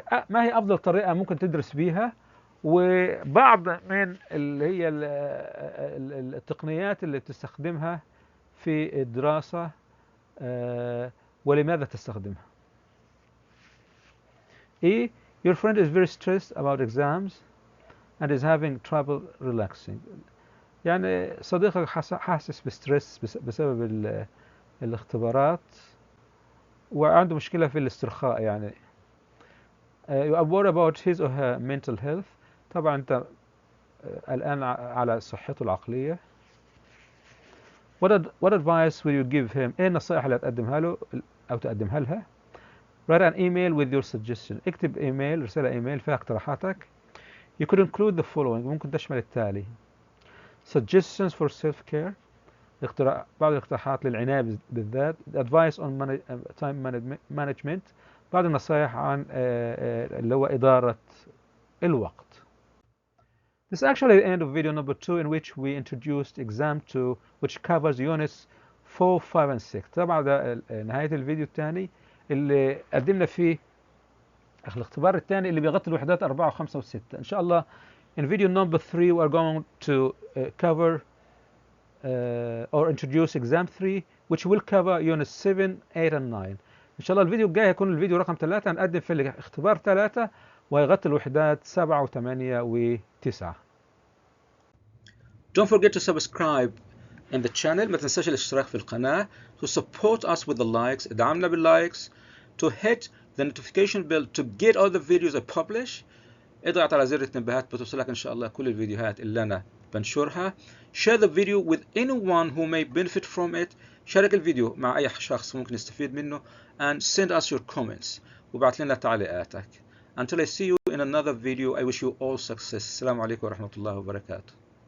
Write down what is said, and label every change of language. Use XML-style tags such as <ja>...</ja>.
<ar>ما هي أفضل طريقة ممكن تدرس بيها، وبعض من اللي هي التقنيات اللي تستخدمها في الدراسة ولماذا تستخدمها.</ar> <en>E. Your friend is very stressed about exams and is having trouble relaxing.</en> <ar>يعني صديقك حاسس بستريس بسبب الاختبارات وعنده مشكلة في الاسترخاء يعني.</ar> <en>You are worried about his or her mental health.</en> <ar>طبعا أنت الآن على صحته العقلية.</ar> <en>What advice will you give him؟</en> <ar>إيه النصائح اللي تقدمها له أو تقدمها لها؟</ar> <en>Write an email with your suggestion.</en> <ar>اكتب إيميل، رسالة إيميل فيها اقتراحاتك.</ar> <en>You could include the following.</en> <ar>ممكن تشمل التالي:</ar> <en>suggestions for self-care.</en> <ar>بعض الاقتراحات للعناية بالذات.</ar> <en>Advice on time management.</en> <ar>بعض النصائح عن اللي هو إدارة الوقت.</ar> <en>This is actually the end of video number 2 in which we introduced exam 2 which covers units 4, 5 and 6.</en> <ar>طبعا ده نهاية الفيديو الثاني اللي قدمنا فيه الاختبار الثاني اللي بيغطي الوحدات 4 و5 و6. إن شاء الله</ar> <en>in video number 3 we are going to cover or introduce exam 3 which will cover units 7, 8 and 9.</en> <ar>إن شاء الله الفيديو الجاي هيكون الفيديو رقم 3 هنقدم في الاختبار 3 ويغطي الوحدات 7 و8 و9.</ar> <en>Don't forget to subscribe in the channel.</en> <ar>ما تنساش الاشتراك في القناة.</ar> <en>To support us with the likes.</en> <ar>ادعمنا باللايكس.</ar> <en>To hit the notification bell to get all the videos I publish.</en> <ar>اضغط على زر التنبيهات بتوصلك إن شاء الله كل الفيديوهات اللي أنا بنشرها.</ar> <en>Share the video with anyone who may benefit from it.</en> <ar>شارك الفيديو مع أي شخص ممكن يستفيد منه.</ar> <en>And send us your comments.</en> <ar>وبعت لنا تعليقاتك.</ar> <en>Until I see you in another video, I wish you all success.</en> <ar>السلام عليكم ورحمة الله وبركاته.</ar>